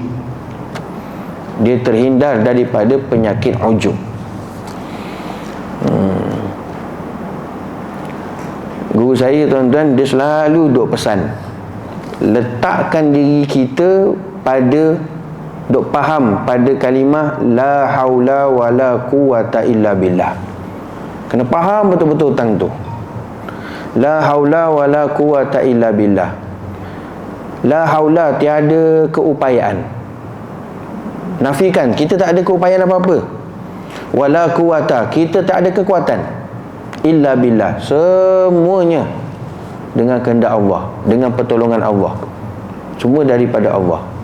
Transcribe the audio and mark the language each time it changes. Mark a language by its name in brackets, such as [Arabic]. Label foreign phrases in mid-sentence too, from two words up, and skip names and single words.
[Malay] Dia terhindar daripada penyakit ujub. Guru saya tuan-tuan, dia selalu duk pesan, letakkan diri kita pada, duk faham pada kalimah [Arabic] لا حول ولا قوة إلا بالله. [Malay] Kena faham betul-betul tentang tu. [Arabic] لا حول ولا قوة إلا بالله. لا حول, [Malay] tiada keupayaan. Nafikan, kita tak ada keupayaan apa-apa. [Arabic] ولا قوة, [Malay] kita tak ada kekuatan. [Arabic] إلا بالله, [Malay] semuanya dengan kehendak Allah, dengan pertolongan Allah, semua daripada Allah.